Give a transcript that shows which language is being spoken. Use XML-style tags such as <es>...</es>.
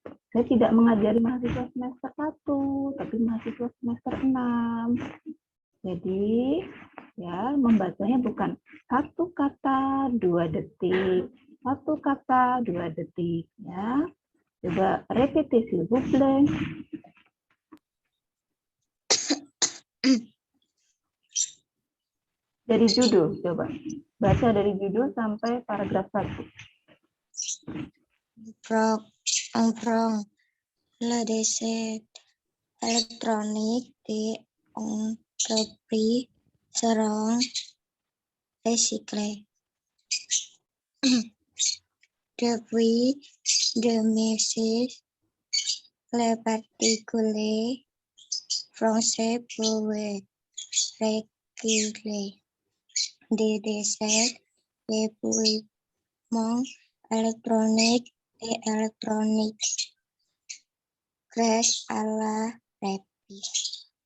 <id>Saya tidak mengajari mahasiswa semester 1, tapi mahasiswa semester 6. Jadi, ya, membacanya bukan satu kata 2 detik, satu kata 2 detik, ya. Coba</id> <fr>répétez s'il vous plaît.</fr> <id>Dari judul, coba. Baca dari judul sampai paragraf 1.</id> <fr>On prend le déchet électronique des entreprises seront recyclés. Depuis 2006, les particuliers français pouvaient recycler des déchets d'équipements électroniques et électroniques grâce à la reprise.</fr>